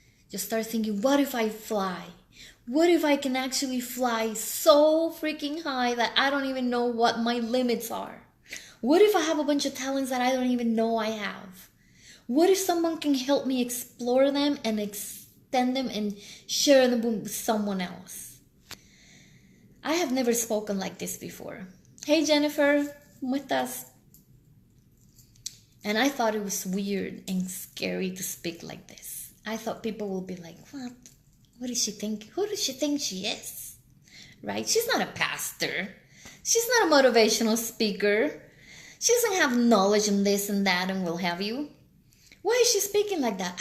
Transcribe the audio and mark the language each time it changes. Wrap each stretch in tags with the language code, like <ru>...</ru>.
<en>Just start thinking, what if I fly? What if I can actually fly so freaking high that I don't even know what my limits are? What if I have a bunch of talents that I don't even know I have? What if someone can help me explore them and extend them and share them with someone else? I have never spoken like this before.</en> <es>Hey Jennifer, ¿cómo estás?</es> <en>And I thought it was weird and scary to speak like this. I thought people will be like, what? What does she think? Who does she think she is? Right? She's not a pastor. She's not a motivational speaker. She doesn't have knowledge in this and that and will have you. Why is she speaking like that?</en>